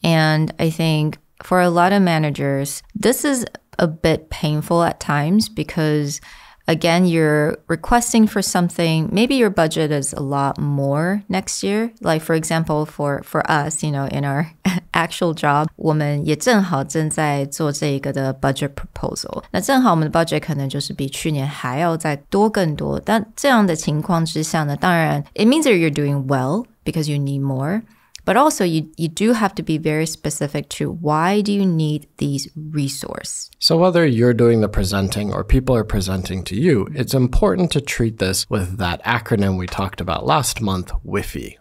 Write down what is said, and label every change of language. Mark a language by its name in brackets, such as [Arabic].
[English] And I think for a lot of managers, this is a bit painful at times because again, you're requesting for something, maybe your budget is a lot more next year. Like for example, for us, in our actual job, [Chinese] 我们也正好正在做这个的 [English] budget proposal. [Chinese] 那正好我们的 budget 可能就是比去年还要再多更多。但这样的情况之下呢，当然 [English] it means that you're doing well because you need more. But also, you do have to be very specific to why do you need these resources. So whether you're doing the presenting or people are presenting to you, it's important to treat this with that acronym we talked about last month, WIFI.